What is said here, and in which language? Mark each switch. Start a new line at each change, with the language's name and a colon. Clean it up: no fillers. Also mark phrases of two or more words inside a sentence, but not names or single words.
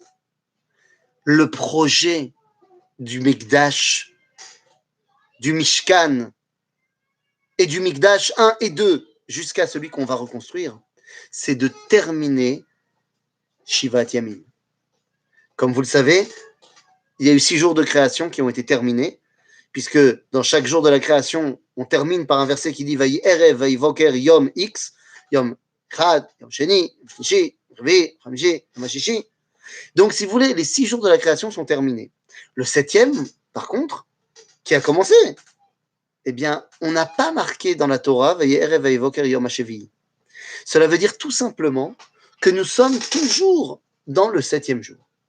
French: Le projet du Mikdash, du Mishkan et du Mikdash 1 et 2 jusqu'à celui qu'on va reconstruire, c'est de terminer
Hebrew: שבעת ימים.
French: Comme vous le savez, il y a eu 6 jours de création qui ont été terminés, puisque dans chaque jour de la création, on termine par un verset qui dit
Hebrew: ויהי ערב, ויהי בקר, יום X, יום אחד, יום שני, יום שלישי, יום רביעי, יום חמישי, יום הששי.
French: Donc, si vous voulez, les 6 jours de la création sont terminés. Le 7e, par contre, qui a commencé, eh bien, on n'a pas marqué dans la Torah
Hebrew: ויהי ערב, ויהי בקר, יום השביעי.
French: Cela veut dire tout simplement que nous sommes toujours dans le 7e jour.